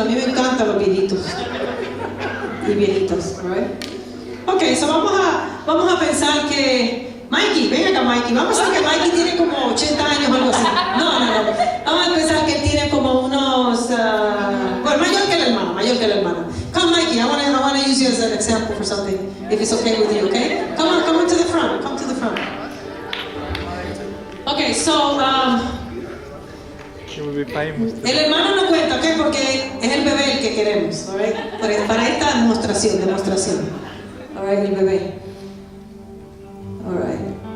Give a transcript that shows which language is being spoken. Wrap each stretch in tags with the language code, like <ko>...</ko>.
<es>A mí me encantan los viejitos y viejitas, right? Ok, so vamos a pensar que Mikey, ven acá Mikey, vamos a pensar que Mikey tiene como 80 años o algo así. No. Vamos a pensar que él tiene como unos, bueno, mayor que la hermana.</es> <en>Come Mikey, I want to use you as an example for something, if it's okay with you, okay? Come on to the front.</en> <es>Okay, so, el hermano no cuenta, ¿ok? Porque es el bebé el que queremos, ¿right? Para esta demostración. Alright, el bebé. Alright.</es>